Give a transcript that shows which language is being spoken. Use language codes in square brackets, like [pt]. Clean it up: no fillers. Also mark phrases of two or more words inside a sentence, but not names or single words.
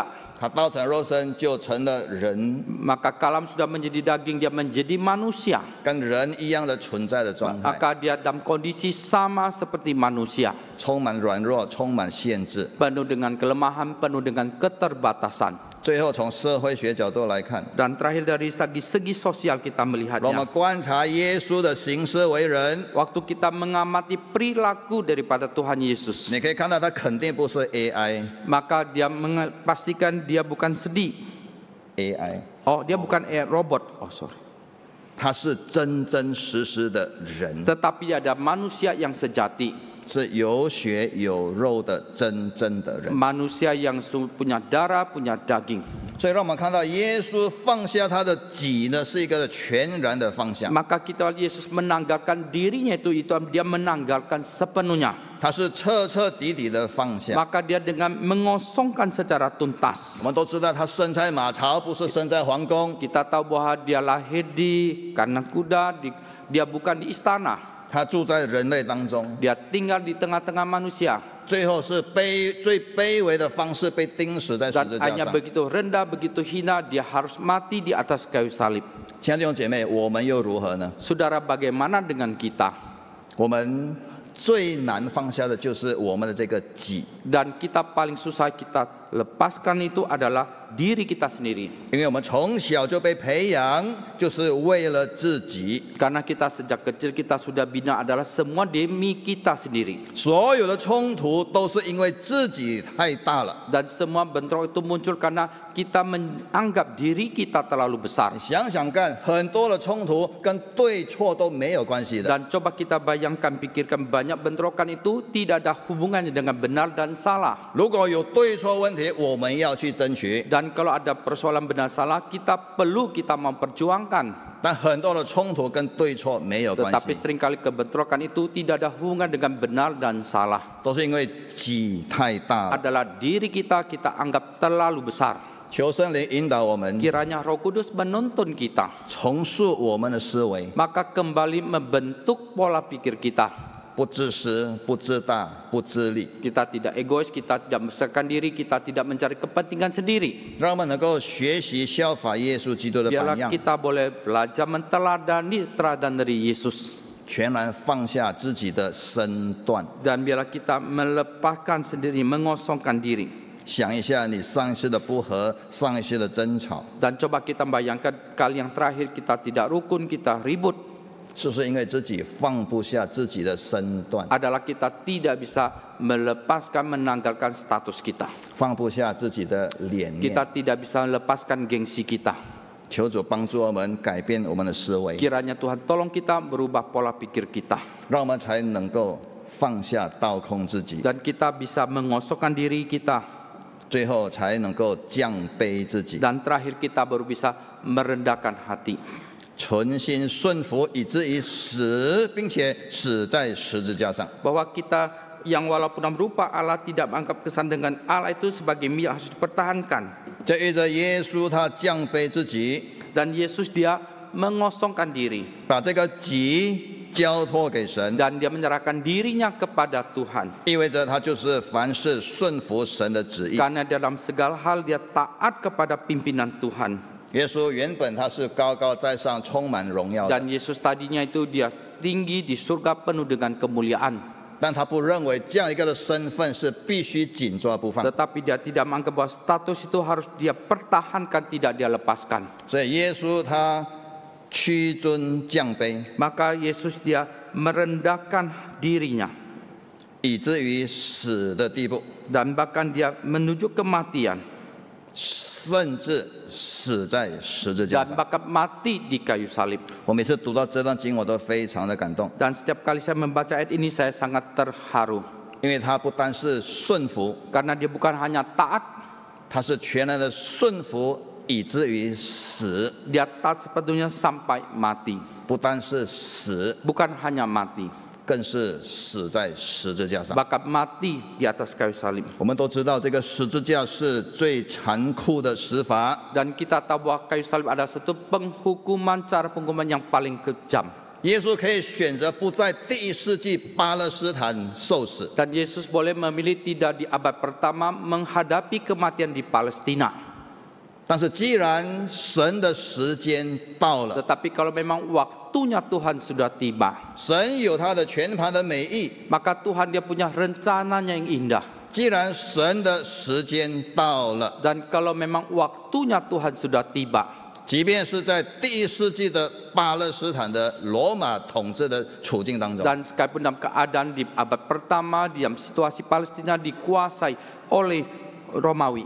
[zh] 他道成肉身就成了人， [id] Maka kalam sudah menjadi daging, dia menjadi manusia. [zh] 跟人一样的存在的状态， [id] Maka dia dalam kondisi sama seperti manusia. [zh] 充满软弱，充满限制。 [id] Penuh dengan kelemahan, penuh dengan keterbatasan. [zh] 最后从社会学角度来看， [id] Dan terakhir dari segi sosial kita [zh] 我们 [id] melihatnya. [zh] 观察耶稣的行事为人， [id] Waktu kita mengamati perilaku daripada Tuhan Yesus, [zh] 你可以看到他肯定不是 AI， [id] maka dia pastikan dia bukan sedih. Oh, dia bukan robot. Oh, sorry. [zh] 他是真真实实的人， [id] Tetapi ada manusia yang sejati. [zh] 是有血有肉的真正的人。 [id] Manusia yang punya darah, punya daging. [zh] 所以让我们看到耶稣放下他的己呢，是一个全然的放下， [id] Maka kita lihat Yesus menanggalkan dirinya itu dia menanggalkan sepenuhnya. [zh] 他是彻彻底底的放下。 [id] Maka dia dengan mengosongkan secara tuntas. [zh] 我们都知道他生在马槽，不是生在皇宫， [id] Kita tahu bahwa dia lahir di kandang kuda, dia bukan di istana. [zh] 他住在人类当中， [id] Dia tinggal di tengah-tengah manusia. [zh] 最后是最卑微的方式被钉死在十 [id] Dan [zh] 字架 [id] hanya [zh] 上。 [id] begitu rendah, begitu hina, dia harus mati di atas kayu salib. [zh] 亲爱的弟兄姐妹，我们又如何呢？ [id] Saudara, bagaimana dengan kita? [zh] 我们最难放下的就是我们的这个己。 [id] Dan kita paling susah kita lepaskan itu adalah diri kita sendiri. [zh] 因为我们从小就被培养，就是为了自己。 [id] Karena kita sejak kecil kita sudah bina adalah semua demi kita sendiri. [zh] 所有的冲突都是因为自己太大了。 [id] Dan semua bentrok itu muncul karena kita menganggap diri kita terlalu besar. [zh] 想想看，很多的冲突跟对错都没有关系的。 [id] Dan coba kita bayangkan, pikirkan, banyak bentrokan itu tidak ada hubungannya dengan benar dan salah. [zh] 如果有对错问题，我们要去争取。 [id] Dan kalau ada persoalan benar salah, kita memperjuangkan. [zh] 但很多的冲突跟对错没有关 [id] Tetapi [zh] 系， [id] seringkali kebentrokan itu tidak ada hubungan dengan benar dan salah. [zh] 都是因为己太大了。 [id] Adalah diri kita anggap terlalu besar. [zh] 求圣灵引导我们， [id] Kiranya Roh Kudus menuntun kita, [zh] 重塑我们的思维， [id] maka kembali membentuk pola pikir kita. [zh] 不自私，不自大，不自利， [id] Kita tidak egois, kita tidak membesarkan diri, kita tidak mencari kepentingan sendiri. [zh] 让我们能够学习效法耶稣基督的榜 [id] Biarlah [zh] 样， [id] kita boleh belajar meneladani teladan dari Yesus. [zh] 全然放下自己的身段。 [id] Dan biarlah kita melepaskan sendiri, mengosongkan diri. [zh] 想一下你上一次的不和，上一次的争吵， [id] Dan coba kita bayangkan kali yang terakhir kita tidak rukun, kita ribut. [zh] 是不是因为自己放不下自己的身段， [id] Adalah kita tidak bisa melepaskan, menanggalkan status kita. [zh] 放不下自己的脸面？ [id] Kita tidak bisa melepaskan gengsi kita. [zh] 求主帮助我们改变我们的思维， [id] Kiranya Tuhan tolong kita berubah pola pikir kita. [zh] 让我们才能够放下倒空自己， [id] Dan kita bisa mengosongkan diri kita. [zh] 最后才能够降卑自己， [id] Dan terakhir kita baru bisa merendahkan hati. [zh] 存心顺服，以至于死，并且死在十字架上。 [id] Bahwa kita yang walaupun dalam rupa Allah tidak menganggap kesan dengan Allah itu sebagai milik harus dipertahankan. [zh] 这遇着耶稣，他降卑自己， [id] Dan Yesus dia mengosongkan diri. [zh] 把这个己交托给神， [id] Dan dia menyerahkan dirinya kepada Tuhan. [zh] 意味着他就是凡事顺服神的旨意。 [id] Karena dalam segala hal dia taat kepada pimpinan Tuhan. [zh] 耶稣原本他是高高在上，充满荣耀的， [id] Dan Yesus tadinya itu dia tinggi di surga penuh dengan kemuliaan. [zh] 但他不认为这样一个的身份是必须紧抓不放， [id] Tetapi dia tidak menganggap bahwa status itu harus dia pertahankan, tidak dia lepaskan. [zh] 所以耶稣他屈尊降卑， [id] Maka Yesus dia merendahkan dirinya. [zh] 以至于死的地步， [id] Dan bahkan dia menuju kematian. [zh] 甚至死在十字架 [id] Dan [zh] 上。 [id] bahkan mati di kayu salib. [zh] 我每次读到这段经，我都非常的感动， [id] Dan setiap kali saya membaca ayat ini saya sangat terharu. [zh] 因为他不单是顺服， [id] Karena dia bukan hanya taat, [zh] 他是全然的顺服，以至于死， [id] dia taat sepenuhnya sampai mati. [zh] 不单是死， [id] Bukan hanya mati, [zh] 更是死在十字架上。 [id] bahkan mati di atas kayu salib. [zh] 我们都知道，这个十字架是最残酷的死法， [id] Dan kita tahu bahwa kayu salib adalah satu cara penghukuman yang paling kejam. [zh] 耶稣可以选择不在第一世纪巴勒斯坦受死， [id] Dan Yesus boleh memilih tidak di abad pertama menghadapi kematian di Palestina. [zh] 但是既然神的时间到了， [id] Tetapi kalau memang waktunya Tuhan sudah tiba, [zh] 神有他的全盘的美意。 [id] maka Tuhan dia punya rencananya yang indah. [zh] 既然神的时间到了， [id] Dan kalau memang waktunya Tuhan sudah tiba, [zh] 即便是在第一世纪的巴勒斯坦的罗马统治的处境当中， [id] dan sekalipun dalam keadaan di abad pertama, dalam situasi Palestina dikuasai oleh Romawi,